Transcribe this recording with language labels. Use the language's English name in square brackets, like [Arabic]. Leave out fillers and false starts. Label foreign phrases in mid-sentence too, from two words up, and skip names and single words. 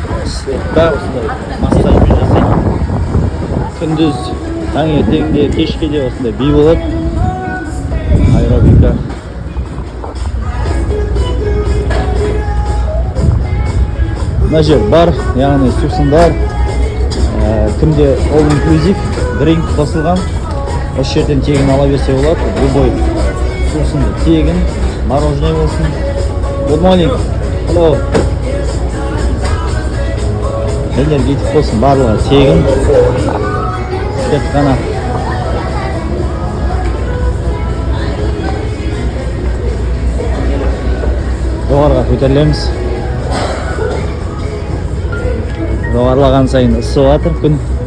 [Kazakh] Сыртта осындай массажбен жасайды. Күндіз, таңертеңде, кешкеде осындай би болады. Аэробика. Мына жер бар, яғни сусындар. Кімде [English] all inclusive [Kazakh] дринк қосылған. Осы жерден тегін ала берсе болады. Любой сусынды тегін, мороженое болсын. [English] Good morning. Hello. [Kazakh] Энергетик болсын, барлығы тегін. Тек қана жоғарыға көтерілеміз. Жоғарылаған сайын ысып жатыр күн.